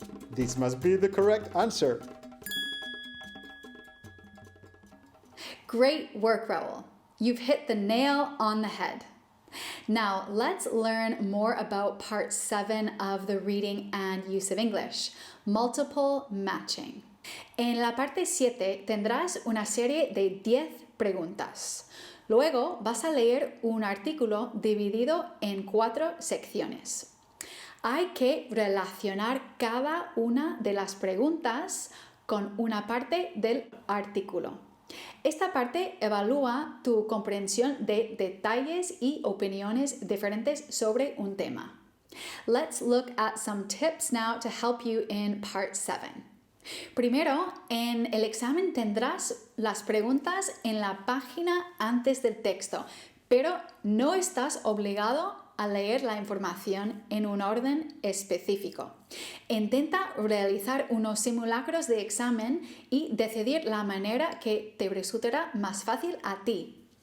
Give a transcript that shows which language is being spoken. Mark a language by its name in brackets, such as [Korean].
[English] This must be the correct answer. Great work, Raul. You've hit the nail on the head. Now, let's learn more about part 7 of the reading and use of English, multiple matching. [Spanish] En la parte 7 tendrás una serie de 10 preguntas. Luego vas a leer un artículo dividido en 4 secciones. Hay que relacionar cada una de las preguntas con una parte del artículo. Esta parte evalúa tu comprensión de detalles y opiniones diferentes sobre un tema. [English] Let's look at some tips now to help you in part 7. [Spanish] Primero, en el examen tendrás las preguntas en la página antes del texto, pero no estás obligado a leer la información en un orden específico. Intenta realizar unos simulacros de examen y decidir la manera que te resultará más fácil a ti.